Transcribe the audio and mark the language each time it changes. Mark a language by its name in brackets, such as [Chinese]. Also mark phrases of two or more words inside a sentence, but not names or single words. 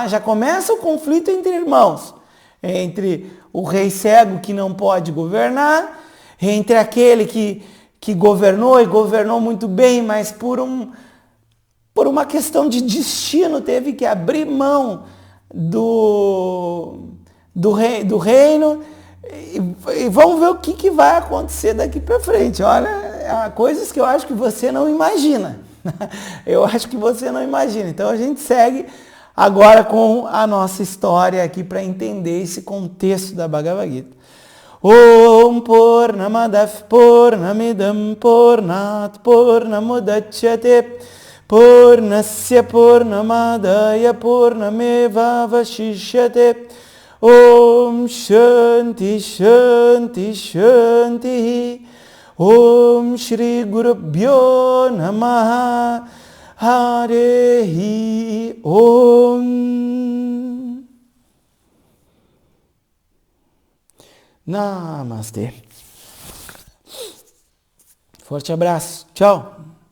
[Portuguese] Já começa o conflito entre irmãos, entre o rei cego que não pode governar, entre aquele que governou e governou muito bem, mas por uma questão de destino teve que abrir mão do reino. E vamos ver o que vai acontecer daqui para frente. Olha, coisas que eu acho que você não imagina. Eu acho que você não imagina. Então a gente segue agora com a nossa história aqui para entender esse contexto da Bhagavad Gita. [Sanskrit] Om Purnamadav Purnamidam Purnat Purnamudachyate Purnasya Purnamadaya Purnameva Vashishyate Om Shanti Shanti Shanti Om Shri Gurubhyo Namaha Hare Om Namastê. [Portuguese] Forte abraço. Tchau.